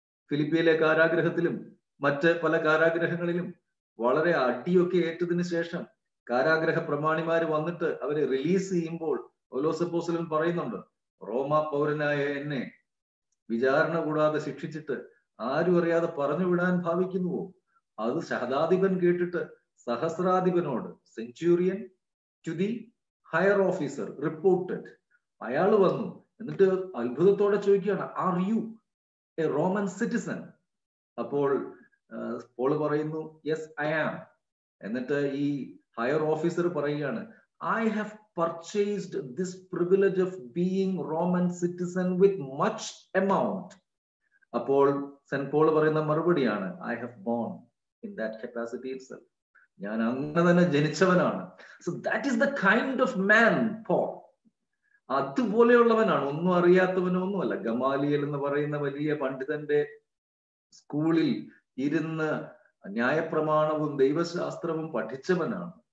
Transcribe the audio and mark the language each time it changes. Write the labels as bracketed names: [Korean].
[Malayalam] ഫിലിപ്പിയിലെ കാരാഗ്രഹത്തിലും മറ്റ് പല കാരാഗ്രഹങ്ങളിലും വളരെ അടിയൊക്കെ ഏറ്റതിന് ശേഷം കാരാഗ്രഹ പ്രമാണിമാര് വന്നിട്ട് അവരെ റിലീസ് ചെയ്യുമ്പോൾ പൗലോസ് അപ്പോസ്തലൻ പറയുന്നുണ്ട്, റോമ പൗരനായ എന്നെ വിചാരണ കൂടാതെ ശിക്ഷിച്ചിട്ട് ആരും അറിയാതെ പറഞ്ഞു വിടാൻ ഭാവിക്കുന്നുവോ? അത് ശതാധിപൻ കേട്ടിട്ട് സഹസ്രാധിപനോട്, [English] Centurion to the higher officer reported. [Malayalam] അയാൾ വന്നു എന്നിട്ട് അത്ഭുതത്തോടെ ചോദിക്കുകയാണ്, [English] Are you a Roman citizen? [Malayalam] അപ്പോൾ പോൾ പറയുന്നു, [English] Yes I am. [Malayalam] എന്നിട്ട് ഈ ഹയർ ഓഫീസർ പറയുകയാണ്, [English] I have purchased this privilege of being Roman citizen with much amount. [Malayalam] അപ്പോൾ സെന്റ് പോൾ പറയുന്ന മറുപടിയാണ്, [English] I have born in that capacity itself. [Malayalam] ഞാൻ അങ്ങനെ തന്നെ ജനിച്ചവനാണ്. [English] So that is the kind of man Paul. [Malayalam] അതുപോലെയുള്ളവനാണ്, ഒന്നും അറിയാത്തവനൊന്നുമല്ല. Gamaliel എന്ന് പറയുന്ന വലിയ പണ്ഡിതന്റെ സ്കൂളിൽ ഇരുന്ന് ന്യായപ്രമാണവും ദൈവശാസ്ത്രവും പഠിച്ചവനാണ്.